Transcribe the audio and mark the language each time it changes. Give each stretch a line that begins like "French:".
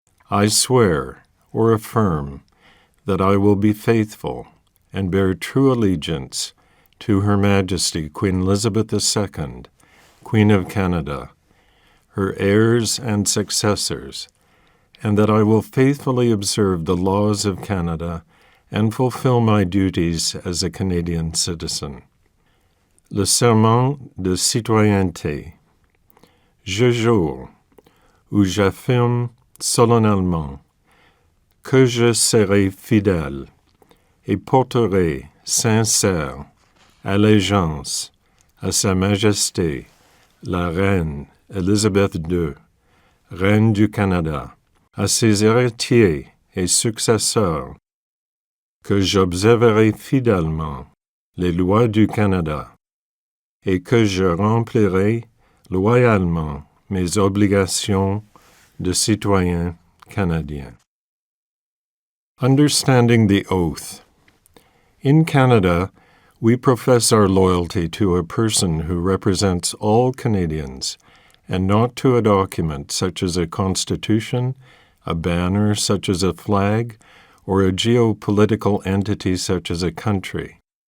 English: I swear or affirm that I will be faithful and bear true allegiance to Her Majesty Queen Elizabeth II, Queen of Canada, her heirs and successors, and that I will faithfully observe the laws of Canada and fulfill my duties as a Canadian citizen.
French: Le serment de citoyenneté. Je jure, ou j'affirme solennellement, que je serai fidèle et porterai sincère allégeance à Sa Majesté, la Reine Élisabeth II, Reine du Canada, à ses héritiers et successeurs, que j'observerai fidèlement les lois du Canada et que je remplirai loyalement mes obligations de citoyen canadien.
English: Understanding the Oath. In Canada, we profess our loyalty to a person who represents all Canadians, and not to a document such as a constitution, a banner such as a flag, or a geopolitical entity such as a country.